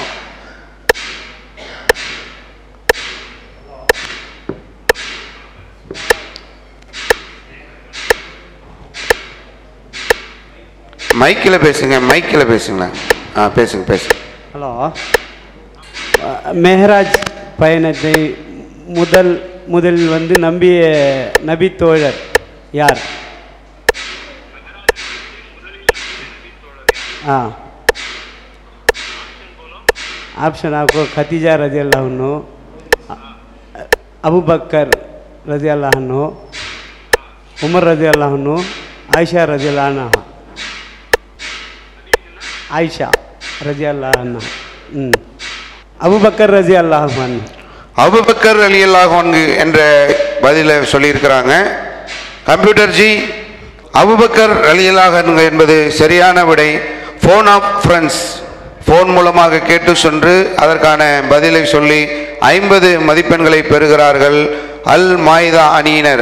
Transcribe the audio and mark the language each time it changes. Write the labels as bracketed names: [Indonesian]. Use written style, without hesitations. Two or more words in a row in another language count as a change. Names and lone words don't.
[Tamil] மைக்கில் பேசுங்க, மைக்கில் பேசுங்களா? பேசுங்க பேசுங்க. ஹலோ, மெஹராஜ் பயணத்தை முதல் வந்து நம்பிய நபி தோழர் யார்? [Hindi] ऑप्शन आपको खदीजा [Arabic] رضي الله عنه, [Hindi] अबू बकर [Arabic] رضي الله عنه, [Hindi] उमर [Arabic] رضي الله عنه, [Hindi] आयशा [Arabic] رضي الله عنها. عائشة رضي الله عنها, أبو بكر رضي الله عنه. [Tamil] அபூபக்கர் [Arabic] رضي الله عنه [Tamil] என்ற பதிலை சொல்லியிருக்கிறாங்க. கம்ப்யூட்டர் ஜி, அபூபக்கர் [Arabic] رضي الله عنه [Tamil] என்பது சரியான விடை. [English] phone of friends, [Tamil] ஃபோன் மூலமாக கேட்டு சென்று அதற்கான பதிலை சொல்லி 50 மதிப்பெண்களை பெறுகிறார்கள் அல் மாயிதா அணியினர்.